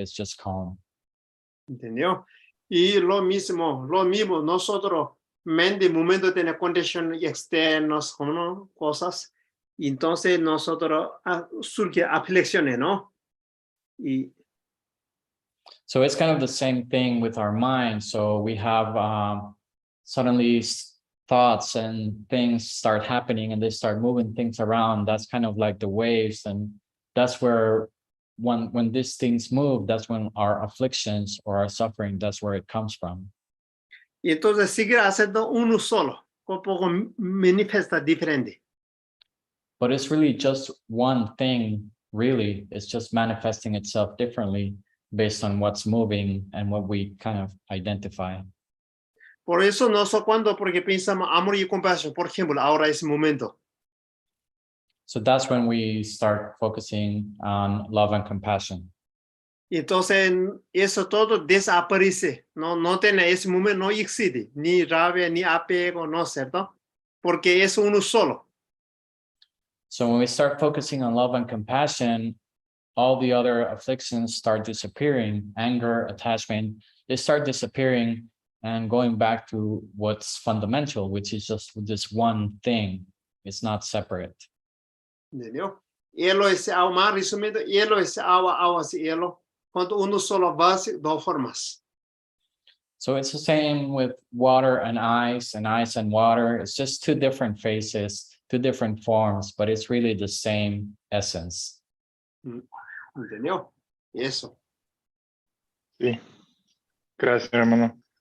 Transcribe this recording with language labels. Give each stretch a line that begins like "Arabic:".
English: It's just calm.
Spanish: ¿Entendió? Y lo mismo, nosotros, mente, momento tiene condiciones externas, ¿no? Cosas. Y entonces nosotros surge aflicciones, ¿no? Y
English: So it's kind of the same thing with our mind. So we have suddenly thoughts and things start happening and they start moving things around. That's kind of like the waves. And that's where when these things move, that's when our afflictions or our suffering, that's where it comes from.
Spanish: y entonces sigue haciendo uno solo, un poco manifiesta diferente.
English: But it's really just one thing, really. It's just manifesting itself differently based on what's moving and what we kind of identify.
Spanish: Por eso porque pensamos amor y compasión, por ejemplo, ahora es momento.
English: So that's when we start focusing on love and compassion.
Spanish: Y entonces eso todo desaparece, no tiene ese momento, no existe, ni rabia, ni apego, ¿no es cierto? Porque es uno solo.
English: So when we start focusing on love and compassion, all the other afflictions start disappearing, anger, attachment, they start disappearing and going back to what's fundamental, which is just this one thing. It's not separate.
Portuguese: ¿Entendeu?
Spanish: Hielo es agua, más resumido, hielo es agua, agua es hielo. Cuando uno solo base, dos formas.
English: So it's the same with water and ice and water. It's just two different phases, two different forms, but it's really the same essence.
Portuguese: ¿Entendeu?
Spanish: Eso. Sí. Gracias, hermano.